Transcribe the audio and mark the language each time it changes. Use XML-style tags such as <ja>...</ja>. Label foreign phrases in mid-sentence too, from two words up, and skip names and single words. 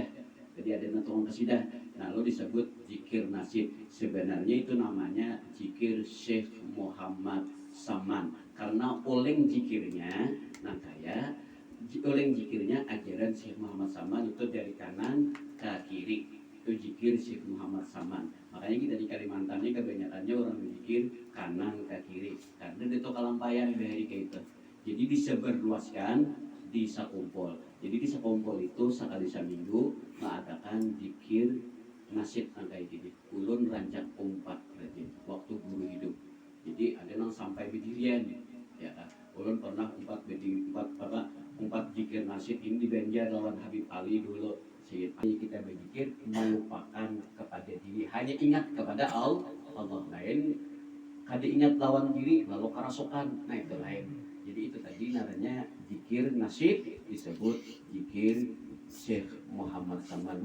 <id>Jadi ada tukang kasidah, lalu disebut zikir nasyid. Sebenarnya itu namanya zikir Syekh Muhammad Saman karena oleng zikirnya, nah kayak oleng zikirnya ajaran Syekh Muhammad Saman itu dari kanan ke kiri. Itu zikir Syekh Muhammad Saman. Makanya kita di Kalimantan ini kebanyakannya orang berzikir kanan ke kiri karena itu kalampayan dari kayak itu. Jadi disebarluaskan di sakumpul. Jadi di sakumpul itu sekali seminggu mengadakan zikir nasyid kayak gini.</id> <bjn>Ulun rancak umpat berarti waktu guru hidup. Jadi ada yang sampai berdirian ya kan. Ulun pernah umpat zikir nasyid ini di Banjar lawan Habib Ali dulu.</bjn> <id>Jadi kita berzikir melupakan kepada diri, hanya ingat kepada Allah.</id> <bjn>Lain kada ingat lawan diri lalu kerasukan, nah itu lain.</bjn> <id>Jadi itu tadi namanya zikir nasyid, disebut zikir Syekh Muhammad Saman.</id>